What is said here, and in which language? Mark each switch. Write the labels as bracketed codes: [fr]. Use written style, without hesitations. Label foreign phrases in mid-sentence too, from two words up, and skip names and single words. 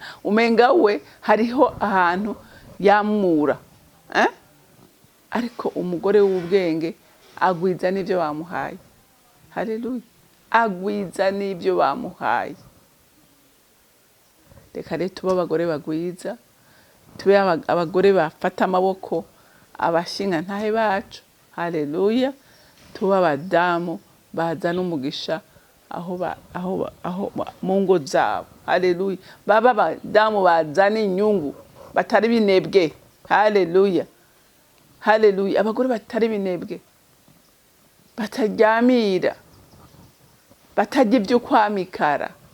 [rn] Umenga we hariho ahantu yamura, ariko umugore w'ubwenge agwiza n'ivyo bamuhaye. Haleluya, agwiza n'ivyo bamuhaye. Reka rero tube abagore bagwiza, tube abagore bafata amaboko abashinga ntahe bacu. Haleluya, tube abadamu bazana umugisha aho mu ngo zabo. Haleluya, baba abadamu bazana inyungu, batari binebwe. Haleluya, haleluya. Abagore batari binebwe, bataryamira, batajya ibyo kwamikara.